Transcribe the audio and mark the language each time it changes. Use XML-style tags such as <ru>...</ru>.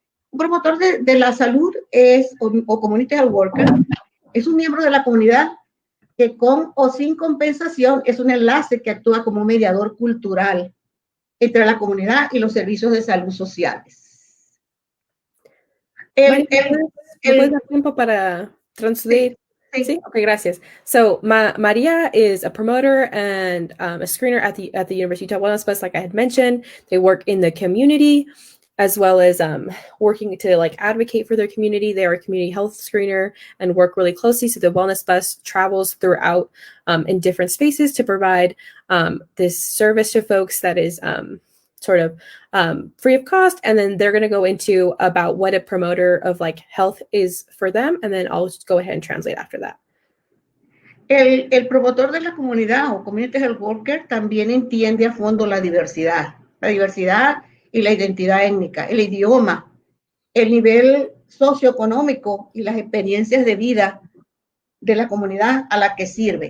<es>Un promotor de la salud es, o</es> <en>community health worker,</en> <es>es un miembro de la comunidad que con o sin compensación es un enlace que actúa como un mediador cultural entre la comunidad y los servicios de salud sociales. ¿Me puedes dar tiempo para</es> <en>translate?</en> <es>Sí. Okay, gracias.</es> <en>So Maria is a promoter and a screener at the University of Wellness Bus, like I had mentioned. They work in the community as well as working to like advocate for their community. They are a community health screener and work really closely. So the Wellness Bus travels throughout in different spaces to provide this service to folks that is sort of free of cost. And then they're going to go into about what a promoter of like health is for them. And then I'll just go ahead and translate after that.</en> <es>El promotor de la comunidad o</es> <en>community health worker</en> <es>también entiende a fondo la diversidad y la identidad étnica, el idioma, el nivel socioeconómico y las experiencias de vida de la comunidad a la que sirve.</es>